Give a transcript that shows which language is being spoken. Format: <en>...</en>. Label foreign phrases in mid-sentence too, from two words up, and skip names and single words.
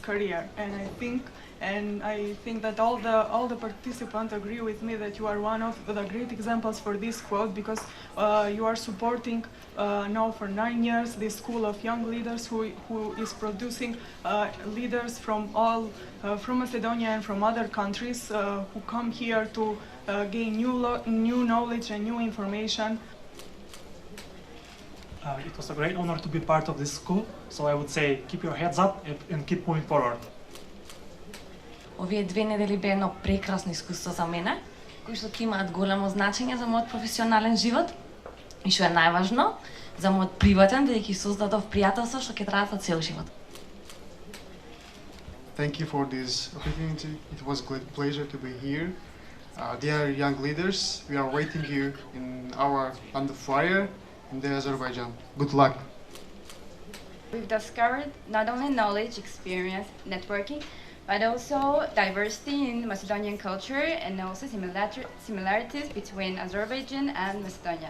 <en>career, and I think that all the participants agree with me that you are one of the great examples for this quote, because you are supporting now for 9 years this school of young leaders who is producing leaders from from Macedonia and from other countries who come here to gain new knowledge and new information. It was a great honor to be part of this school, so I would say keep your heads up and keep moving forward.</en> <mk>Овие 2 недели бе едно прекрасно искуство за мене, кои што ќе имаат големо значење за мојот професионален живот и што е најважно, за мојот приватен, бидејќи создадов пријателство што ќе траат за цел живот.</mk> <en>Thank you for this opportunity. It was a great pleasure to be here. Dear young leaders, we are waiting you in our land of fire in the Azerbaijan. Good luck. We've discovered not only knowledge, experience, networking, but also diversity in Macedonian culture and also similarities between Azerbaijan and Macedonia.</en>